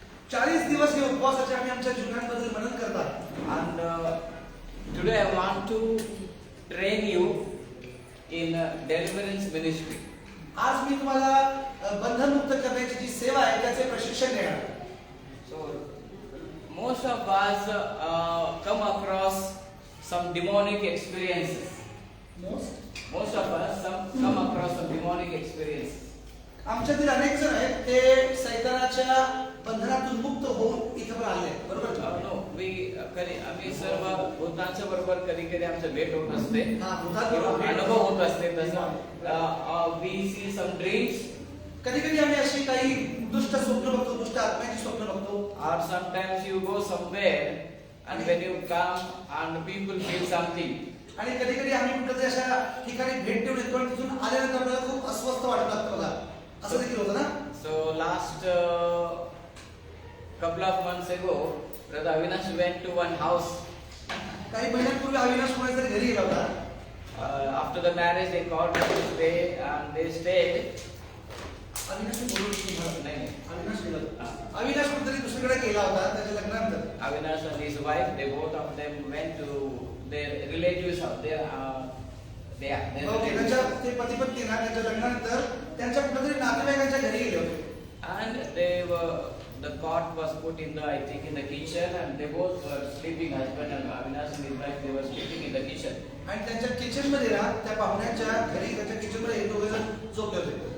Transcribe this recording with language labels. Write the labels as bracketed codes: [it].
[mr] 40 दिवस हे उपवासाचे आम्ही आमच्या जीवनाबद्दल मनन करतात. [en] And today I want to train you in deliverance ministry. [mr] आज मी तुम्हाला बंधनमुक्त करण्याची जी सेवा आहे त्याचे प्रशिक्षण देणार. [en] So most of us come across some demonic experiences. Most of us come across some demonic experiences. [mr] आमच्यातील अनेक जण आहेत ते सैतानाच्या बंधनातून मुक्त होऊन इथे पण आले. बरोबर? No, आम्ही सर्व भूतांच्या बरोबर कधी कधी आमचं भेट होत असते. अनुभव होत असते तसं. [en] We see some dreams. [mr] कधी कधी आम्ही अशी काही दुष्ट स्वप्न बघतो, दुष्ट आत्म्याची स्वप्न बघतो. [en] Or sometimes you go somewhere and when you come and people feel something. [mr] आणि कधी कधी आम्ही कुठे अशा ठिकाणी भेट देऊन येतो आणि तिथून आल्यानंतर आपल्याला खूप अस्वस्थ वाटत लागतं बघा. असं देखील होतं ना? [en] So last couple of months ago, Brother Avinash went to one house. [mr] काही महिन्यांपूर्वी अविनाश कोणाच्या तरी घरी गेला होता. [en] After the marriage, they called me to stay and they stayed. [mr] Avinash बोलून नाही. अविनाश गेला. अविनाश कुठेतरी दुसरीकडे गेला होता त्याच्या लग्नानंतर. [en] Avinash and his wife, they both of them went to their relatives out there. [mr] Okay, त्यांच्या ते पती पत्नी ना त्यांच्या लग्नानंतर त्यांच्या कुठेतरी नातेवाईकांच्या घरी गेले होते. [en] And the cot was put in the, I think, in the kitchen, and they both were sleeping. Husband and Avinash and his wife, they were sleeping in the kitchen. [mr] आणि त्यांच्या किचन मध्ये ना त्या पाहुण्यांच्या घरी त्यांच्या किचन मध्ये एक दोघे जण झोपले होते.